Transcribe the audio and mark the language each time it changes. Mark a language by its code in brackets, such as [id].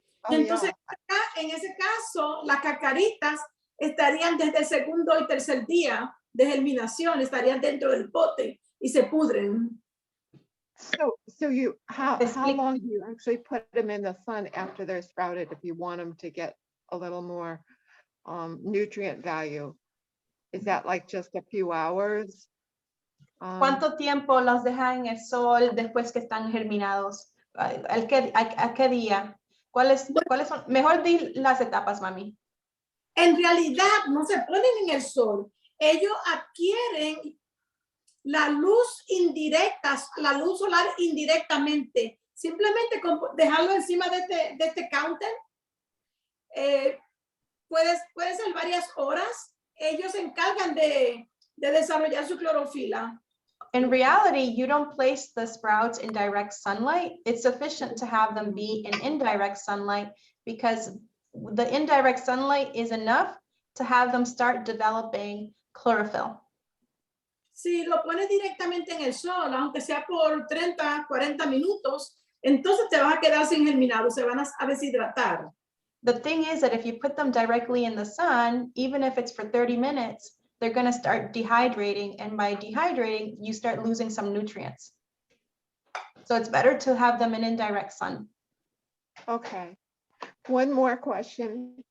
[es] Entonces, acá, en ese caso, las cacaritas estarían desde el segundo y tercer día de germinación, estarían dentro del pote y se pudren. [en] So how long do you actually put them in the sun after they're sprouted if you want them to get a little more nutrient value? Is that like just a few hours? [es] ¿Cuánto tiempo los dejan en el sol después que están germinados? ¿A qué día? ¿Cuáles son? Mejor di las etapas, mami. En realidad no se ponen en el sol. Ellos adquieren la luz indirecta, la luz solar indirectamente. Simplemente con dejarlo encima de este counter. Puede ser varias horas. Ellos se encargan de desarrollar su clorofila. [en] In reality, you don't place the sprouts in direct sunlight. It's sufficient to have them be in indirect sunlight because the indirect sunlight is enough to have them start developing chlorophyll. [es] Si lo pones directamente en el sol, aunque sea por 30, 40 minutos, entonces te vas a quedar sin germinado, se van a deshidratar. [en] The thing is that if you put them directly in the sun, even if it's for 30 minutes, they're going to start dehydrating. And by dehydrating, you start losing some nutrients. So it's better to have them in indirect sun. Okay. One more question.